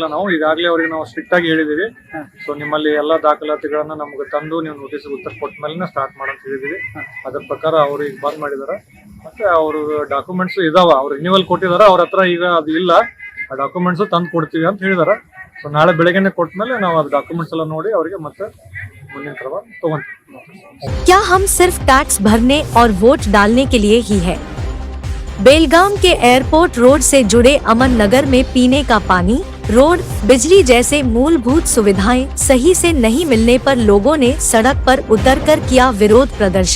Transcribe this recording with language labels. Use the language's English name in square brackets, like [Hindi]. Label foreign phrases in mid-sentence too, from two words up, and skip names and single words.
[Kannada] ನಾವು ಈಗಾಗಲೇ ಅವರಿಗೆ ನಾವು ಸ್ಟ್ರಿಕ್ಟ್ ಆಗಿ ಹೇಳಿದೀವಿ. ಸೊ ನಿಮ್ಮಲ್ಲಿ ಎಲ್ಲಾ ದಾಖಲಾತಿಗಳನ್ನ ನಮ್ಗೆ ತಂದು ನೀವು ನೋಟಿಸ್ ಉತ್ತರ ಕೊಟ್ಟ ಮೇಲೆ ಸ್ಟಾರ್ಟ್ ಮಾಡಂತ ಹೇಳಿದೀವಿ. ಅದ್ರ ಪ್ರಕಾರ ಅವರು ಈಗ ಬಂದ್ ಮಾಡಿದಾರ. ಮತ್ತೆ ಅವರು ಡಾಕ್ಯುಮೆಂಟ್ಸ್ ಇದಾವ, ಅವ್ರು ರಿನ್ಯೂವಲ್ ಕೊಟ್ಟಿದಾರ, ಅವ್ರ ಹತ್ರ ಈಗ ಅದು ಇಲ್ಲ, ಆ ಡಾಕ್ಯುಮೆಂಟ್ಸ್ ತಂದು ಕೊಡ್ತೀವಿ ಅಂತ ಹೇಳಿದಾರ. ಸೊ ನಾಳೆ ಬೆಳಗ್ಗೆನೆ ಕೊಟ್ಟ ನಾವು ಅದು ಡಾಕ್ಯುಮೆಂಟ್ಸ್ ಎಲ್ಲ ನೋಡಿ ಅವರಿಗೆ ಮತ್ತೆ ಮುಂದಿನ ಕ್ರಮ ತಗೊಂತೀವಿ. [Hindi] क्या हम सिर्फ टैक्स भरने और वोट डालने के लिए ही है? बेलगाम के एयरपोर्ट रोड से जुड़े अमन नगर में पीने का पानी, रोड, बिजली जैसे मूलभूत सुविधाएं सही से नहीं मिलने पर लोगों ने सड़क पर उतरकर किया विरोध प्रदर्शन।